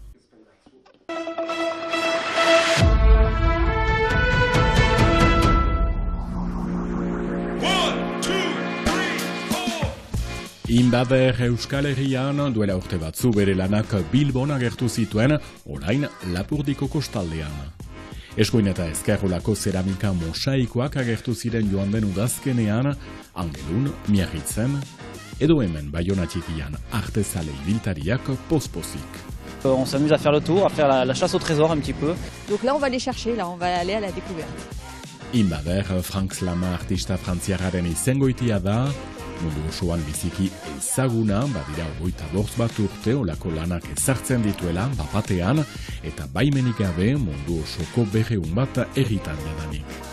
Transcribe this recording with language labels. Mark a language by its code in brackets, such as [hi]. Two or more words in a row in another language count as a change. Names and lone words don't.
[eu] Inbader Euskal Herrian duela urte batzu bere lanak Bilbon agertu zituen, orain Lapurdiko kostaldean. Eskuin eta ezkerrolako zeramika mosaikoak agertu ziren joan den udazkenean, Angelun, Miarritzen, edo hemen Baiona txikian artezale ibiltariak pospozik. [fr] On s'amuse à faire le tour, à faire la chasse au trésor un petit peu. Donc là on va les chercher, là on va aller à la découverte. [eu] Inbader Frank Slama artista frantziarraren izengoitia da, mundu osoan biziki ezaguna, badira 25 bat urte olako lanak ezartzen dituela bapatean, eta baimenik gabe mundu osoko 200 bat herritan jadanik.